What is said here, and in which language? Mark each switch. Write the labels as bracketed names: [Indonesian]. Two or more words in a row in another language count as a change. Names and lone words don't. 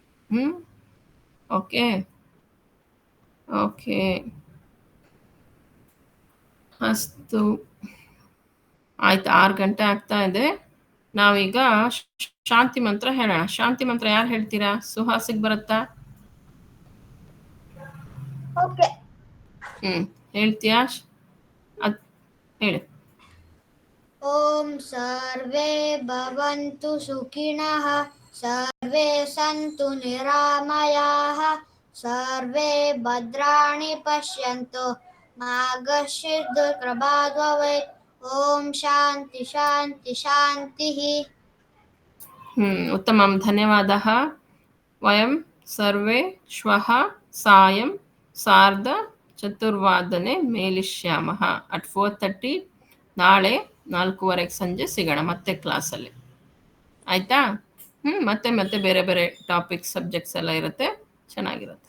[Kannada] ಓಕೆ ಅಸ್ತು, ಆಯ್ತು. 6 ಗಂಟೆ ಆಗ್ತಾ ಇದೆ. ನಾವೀಗ ಶಾಂತಿ ಮಂತ್ರ ಹೇಳೋಣ. ಶಾಂತಿ ಮಂತ್ರ ಯಾರು ಹೇಳ್ತೀರಾ? ಸುಹಾಸಿಗೆ ಬರುತ್ತಾ? ಹೇಳ್ತೀಯಾ? ಹೇಳಿ. [Sanskrit] ಓಂ ಸರ್ವೇ ಭವಂತು ಸುಖಿನಃ, ಸರ್ವೇ ಸಂತು ನಿರಾಮಯಾಃ, ಸರ್ವೇ ಭದ್ರಾಣಿ ಪಶ್ಯಂತು ಮಾ ಕಶ್ಚಿತ್ ದುಷ್ಕೃಪಾತ್ ಭವೇತ್. ಓಂ ಶಾಂತಿ ಶಾಂತಿ ಶಾಂತಿಃ. ಉತ್ತಮಂ, ಧನ್ಯವಾದः. ವಯಂ ಸರ್ವೇ ಶ್ವಃ ಸಾಯಂ 4:15 ಮೇಲಿಷ್ಯಾಮಃ ಅಟ್ 4:30. [Kannada] ನಾಳೆ 4:15 ಸಂಜೆ ಸಿಗೋಣ ಮತ್ತೆ ಕ್ಲಾಸಲ್ಲಿ, ಆಯಿತಾ? ಮತ್ತೆ ಬೇರೆ ಬೇರೆ [English] topics, subjects [Kannada] ಎಲ್ಲ ಇರುತ್ತೆ, ಚೆನ್ನಾಗಿರುತ್ತೆ.